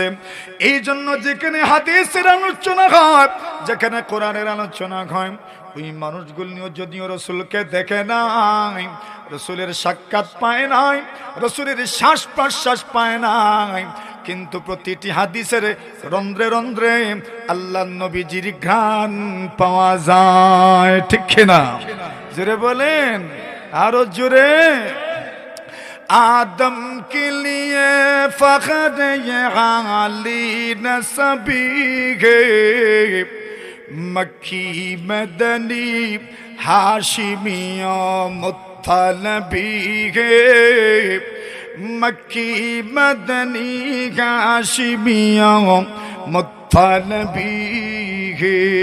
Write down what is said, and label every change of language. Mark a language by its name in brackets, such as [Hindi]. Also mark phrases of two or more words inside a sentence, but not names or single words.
[Bangla] এই জন্য যেখানে হাদিসের আলোচনা হয়, যেখানে কোরআনের আলোচনা হয়, ওই মানুষগুলো যদিও রাসূলকে দেখে নাই, রাসূলের সাক্ষাৎ পায় নাই, রাসূলের শ্বাস প্রশ্বাস পায় নাই, কিন্তু প্রতিটি হাদিসের রন্ধ্রে রন্ধ্রে আল্লাহ নবীজির ঘ্রাণ পাওয়া যায়, ঠিক কিনা? জোরে বলেন, আরো জোরে। [Urdu] آدم کے لیے فخر یہ عالی نسبی ہے، مکی مدنی ہاشمیہ مطلبی ہے، مکی مدنی ہاشمیہ مطلبی ہے.